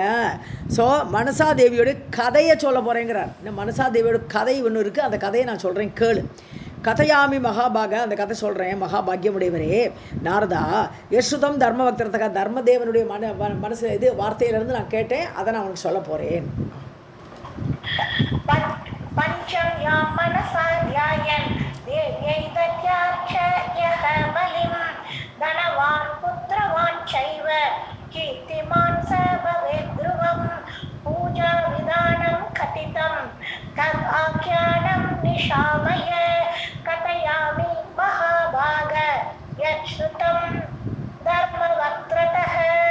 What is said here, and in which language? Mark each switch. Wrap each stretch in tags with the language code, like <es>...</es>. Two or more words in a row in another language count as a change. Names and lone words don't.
<ta>ஸோ மனசா தேவியோட கதையை சொல்ல போகிறேங்கிறார். இந்த மனசா தேவியோட கதை ஒன்று இருக்குது, அந்த கதையை நான் சொல்கிறேன் கேளு.</ta> <sa>कथयामि महाभाग,</sa> <ta>அந்த கதை சொல்கிறேன். மகாபாகியமுடையவரே நாரதா,</ta> <sa>यच्छ्रुतं धर्म वक्त्रतः,</sa> <ta>தர்மதேவனுடைய மனசு இது வார்த்தையிலேருந்து நான் கேட்டேன், அதை நான் உனக்கு சொல்ல போகிறேன்.</ta> <sa>पञ्चम्यां मनसा ध्यायन् देव्यै दद्याच्च यः बलिं धनवान् पुत्रवान् चैव कीर्तिमान् स भवेत् ध्रुवं पूजाविधानं कथितं तद् आख्यानं निशामय कथयामि महाभाग यच्छ्रुतं धर्मवक्त्रतः.</sa>